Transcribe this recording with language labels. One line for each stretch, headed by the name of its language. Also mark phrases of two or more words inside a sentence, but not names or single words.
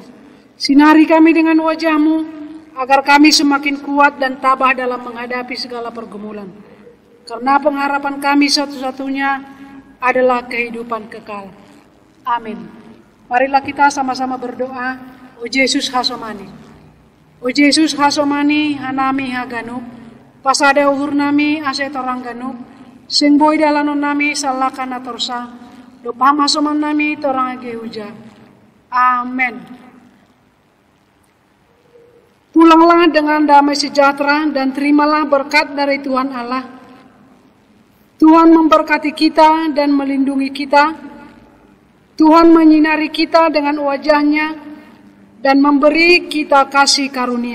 Indonesian: Sinari kami dengan wajah-Mu, agar kami semakin kuat dan tabah dalam menghadapi segala pergumulan. Karena pengharapan kami satu-satunya adalah kehidupan kekal. Amin. Marilah kita sama-sama berdoa.
Batak Simalungun: O Yesus hasomani. O Yesus hasomani hanami haganup. Pasada uhur nami ase torang ganup. Sing boy dalanon nami salakana torsa. Dopam hasoman nami torang age uja. Amin.
Indonesian: Pulanglah dengan damai sejahtera dan terimalah berkat dari Tuhan Allah. Tuhan memberkati kita dan melindungi kita. Tuhan menyinari kita dengan wajah-Nya dan memberi kita kasih karunia.